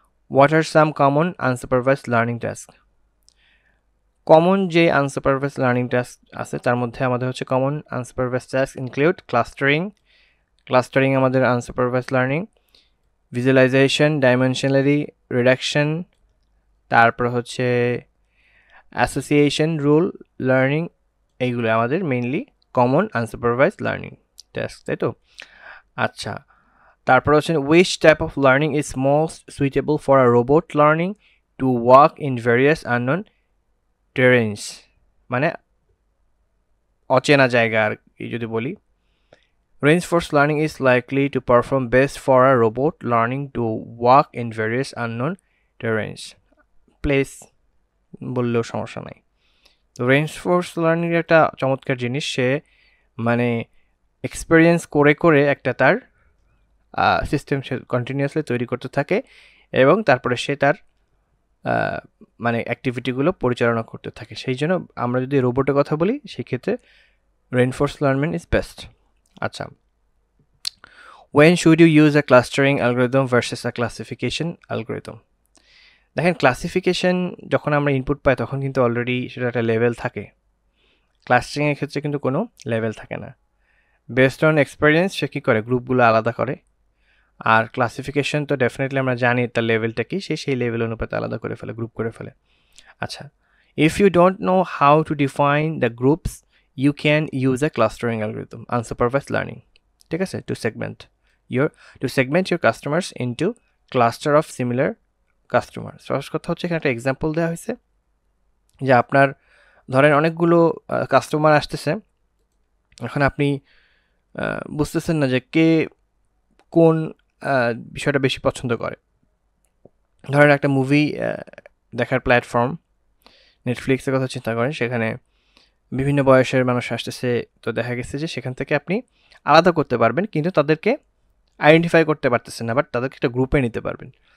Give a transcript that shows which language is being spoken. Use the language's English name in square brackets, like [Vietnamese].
[English] What are some common unsupervised learning task? [Bangla] Common যে unsupervised learning task আছে তার মধ্যে আমাদের হচ্ছে common unsupervised task include clustering আমাদের আনসুপারভাইজড লার্নিং, ভিজুয়ালাইজেশন, ডাইমেনশনারি রিডাকশন, তারপর হচ্ছে অ্যাসোসিয়েশন রুল লার্নিং, এইগুলো আমাদের mainly common unsupervised learning task, তাই তো? [English] আচ্ছা, তারপর হচ্ছে which type of learning is most suitable for a robot learning to walk in various unknown terrains, [Bangla] মানে অচেনা জায়গা আর কি যদি বলি। [English] Reinforced learning is likely to perform best for a robot learning to walk in various unknown terrains. [Bangla] Place বললেও সমস্যা নাই। তো reinforced learning একটা চমৎকার জিনিস, সে মানে এক্সপেরিয়েন্স করে করে একটা তার সিস্টেম সে কন্টিনিউয়াসলি তৈরি করতে থাকে এবং তারপরে সে তার মানে অ্যাক্টিভিটিগুলো পরিচালনা করতে থাকে। সেই জন্য আমরা যদি রোবটের কথা বলি, সেই ক্ষেত্রে [English] Reinforce learning is best. আচ্ছা, when should you use a clustering algorithm versus a classification algorithm? [Bangla] দেখেন ক্লাসিফিকেশন যখন আমরা ইনপুট পাই তখন কিন্তু অলরেডি সেটা একটা লেভেল থাকে, ক্লাস্টারিংয়ের ক্ষেত্রে কিন্তু কোনো লেভেল থাকে না। বেসড অন এক্সপেরিয়েন্স সে কী করে, গ্রুপগুলো আলাদা করে। আর ক্লাসিফিকেশন তো ডেফিনেটলি আমরা জানি তার লেভেলটা কি, সেই লেভেল অনুপাতে আলাদা করে ফেলে, গ্রুপ করে ফেলে। [English] আচ্ছা, if you don't know how to define the groups, you can use a clustering algorithm, unsupervised learning, ঠিক আছে, to segment your customers into cluster of similar customers. [Bangla] সহজ কথা হচ্ছে এখানে একটা এক্সাম্পল দেওয়া হয়েছে যে আপনার ধরেন অনেকগুলো কাস্টমার আসতেছে, এখন আপনি বুঝতেছেন না যে কে কোন বিষয়টা বেশি পছন্দ করে। ধরেন একটা মুভি দেখার প্ল্যাটফর্ম নেটফ্লিক্সের কথা চিন্তা করেন, সেখানে বিভিন্ন বয়সের মানুষ আসতেছে, তো দেখা গেছে যে সেখান থেকে আপনি আলাদা করতে পারবেন, কিন্তু তাদেরকে আইডেন্টিফাই করতে পারতেছেন না, বাট তাদেরকে একটা গ্রুপে নিতে পারবেন।